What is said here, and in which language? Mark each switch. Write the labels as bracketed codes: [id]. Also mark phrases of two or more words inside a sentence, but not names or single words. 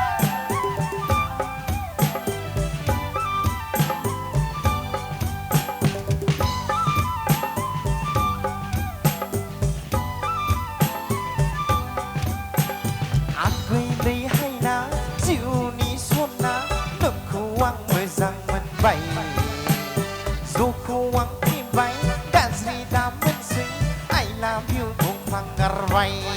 [brx] आगैलै हायना जिउनि सना नोंखौ आं मोजां मोनबाय जखौ आं फैबाय गाज्रि दामोनसै [en] I love you [brx] बुंफ्लांगारबाय